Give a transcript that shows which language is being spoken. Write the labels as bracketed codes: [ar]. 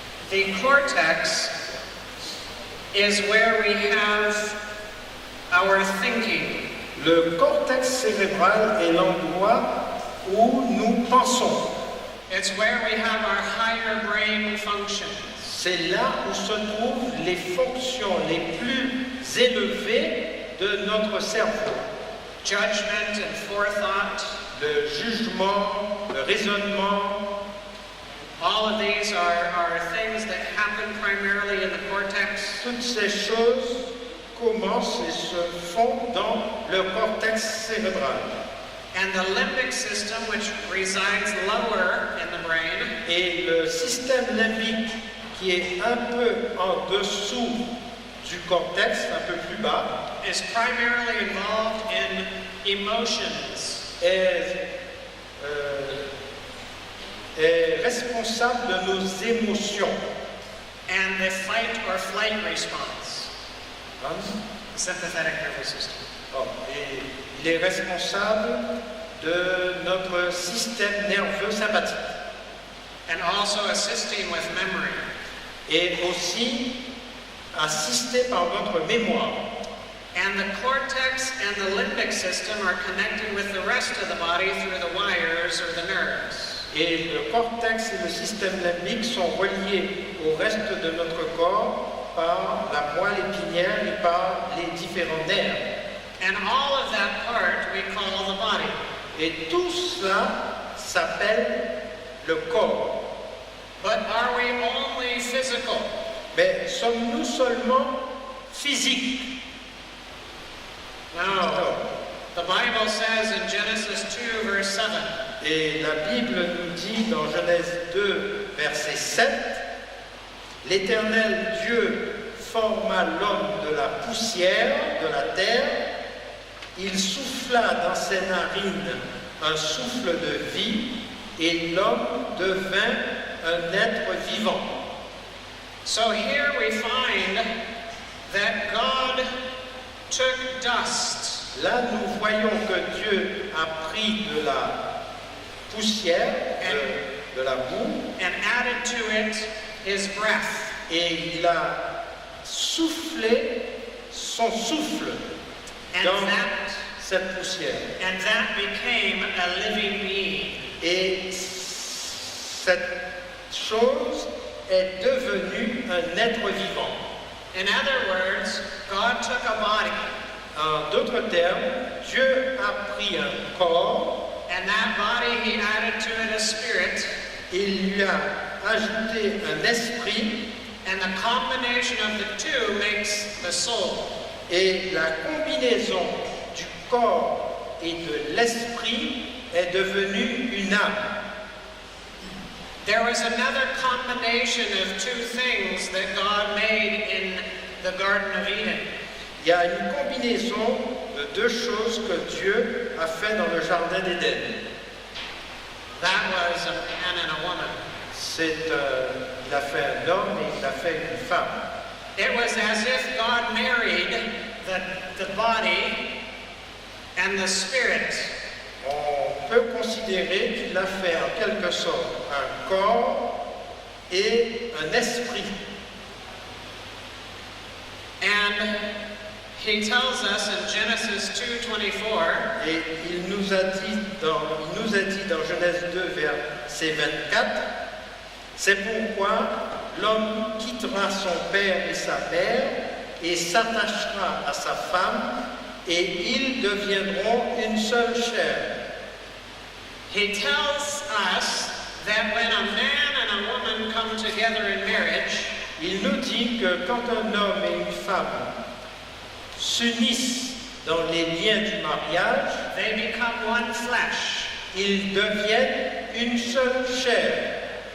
[en] The cortex is where we have our thinking. [fr] Le cortex cérébral est l'endroit où nous pensons. [en] It's where we have our higher brain functions. [fr] C'est là où se trouvent les fonctions les plus élevées de notre cerveau. [en] Judgment and forethought. [fr] Le jugement, le raisonnement, [en] All of these are things that happen primarily in the cortex. [fr] toutes ces choses commencent et se font dans le cortex cérébral. [en] And the limbic system, which resides lower in the brain, [fr] Et le système limbique qui est un peu en dessous du cortex, un peu plus bas, [en] is primarily involved in emotions. [fr] Est responsable de nos émotions. [en] And the fight or flight response, [fr] Hein? [en] sympathetic nervous system. [fr] Et il est responsable de notre système nerveux sympathique. [en] And also assisting with memory. [fr] Et aussi assisté par notre mémoire. [en] And the cortex and the limbic system are connected with the rest of the body through the wires or the nerves. [fr] Et le cortex et le système limbique sont reliés au reste de notre corps par la moelle épinière et par les différents nerfs. [en] And all of that part we call the body. [fr] Et tout cela s'appelle le corps. [en] But are we only physical? [fr] Mais sommes-nous seulement physiques? [en] No. The Bible says in Genesis 2, verse 7, [fr] Et la Bible nous dit dans Genèse 2, verset 7, l'Éternel Dieu forma l'homme de la poussière de la terre, il souffla dans ses narines un souffle de vie, et l'homme devint un être vivant. [en] So here we find that God took dust [fr] Là, nous voyons que Dieu a pris de la poussière, de la boue, [en] and added to it his breath. [fr] et il a soufflé son souffle [en] And [fr] dans [en] that, [fr] cette poussière. [en] and that became a living being. [fr] Et cette chose est devenue un être vivant. [en] In other words, God took a body, [fr] En d'autres termes, Dieu a pris un corps, [en] and that body he added to it a spirit, [fr] il lui a ajouté un esprit, [en] and the combination of the two makes the soul. [fr] et la combinaison du corps et de l'esprit est devenu une âme. [en] There was another combination of two things that God made in the Garden of Eden. [fr] Il y a une combinaison de deux choses que Dieu a fait dans le jardin d'Éden. [en] That was a man and a woman. [fr] Il a fait un homme et il a fait une femme. [en] It was as if God married the body and the spirit. [fr] On peut considérer qu'il a fait en quelque sorte un corps et un esprit. [en] And he tells us in Genesis 2:24, [fr] Et il nous a dit dans Genèse 2, verset 24, c'est pourquoi l'homme quittera son père et sa mère et s'attachera à sa femme et ils deviendront une seule chair. [en] he tells us that when a man and a woman come together in marriage, [fr] Il nous dit que quand un homme et une femme s'unissent dans les liens du mariage, [en] they become one flesh. [fr] ils deviennent une seule chair.